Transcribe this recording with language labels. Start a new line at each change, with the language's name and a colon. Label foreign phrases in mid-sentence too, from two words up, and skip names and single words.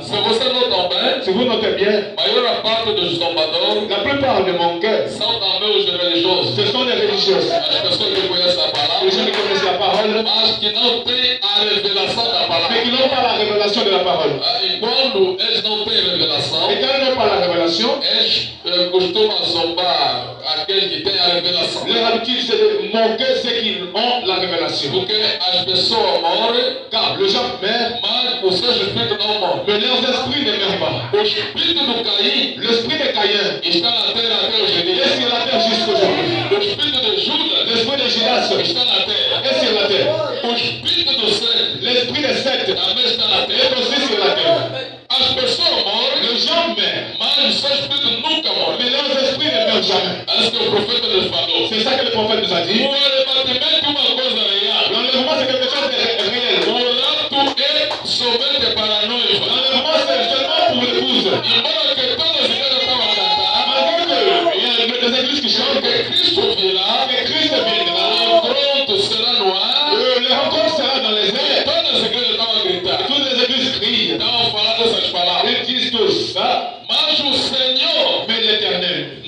Portuguese: Se você nota bem,
French: Si vous notez bien,
Portuguese: a maior parte dos zombadores
French: la plupart des manqueurs,
Portuguese: são também os religiosos.
French: ce sont des religieux.
Portuguese: As pessoas que conhecem a
French: Les
Portuguese: palavra,
French: gens qui connaissent la parole,
Portuguese: mas que não têm a revelação da
French: mais
Portuguese: palavra.
French: qui n'ont pas la révélation de la parole.
Portuguese: E quando eles não têm revelação,
French: Et quand ils n'ont pas la révélation,
Portuguese: eles costumam zombar aqueles que têm a revelação.
French: leur habitude c'est de manquer ceux qui ont la révélation.
Portuguese: Porque as pessoas morrem,
French: Car le gens meurent,
Portuguese: mas os seus espíritos não morrem.
French: mais leurs esprits ne meurent pas.
Portuguese: O espírito do Caim
French: L'esprit de Caïn
Portuguese: está na terra até hoje em
French: est
Portuguese: dia.
French: sur la terre jusqu'aujourd'hui.
Portuguese: O espírito de Judas
French: L'esprit de Judas
Portuguese: está na terra.
French: est sur la terre.
Portuguese: O espírito do Sete
French: L'esprit de Seth
Portuguese: também está na terra.
French: est aussi sur la terre.
Portuguese: As pessoas morrem,
French: Les gens meurent,
Portuguese: mas o seu espírito nunca morre.
French: mais leurs esprits ne meurent jamais.
Portuguese: É isso que o profeta nos falou.
French: C'est ça que le prophète nous a dit.
Portuguese: O arrebatamento é uma coisa real.
French: L'enlèvement, c'est quelque chose de réel.
Portuguese: O rapto é somente para a noiva.
French: L'enlèvement, c'est seulement pour l'épouse.
Portuguese: Embora que todas as igrejas estavam a cantar,
French: Malgré qu'il y a des églises qui chantent,
Portuguese: que Cristo virá,
French: que Christ viendra,
Portuguese: o pronto será no ar,
French: le rencontre sera dans les airs.
Portuguese: todas as igrejas estavam a gritar.
French: Toutes les églises crient.
Portuguese: Estavam falando essas palavras.
French: Ils disent tout ça,
Portuguese: Mas o Senhor
French: mais l'Éternel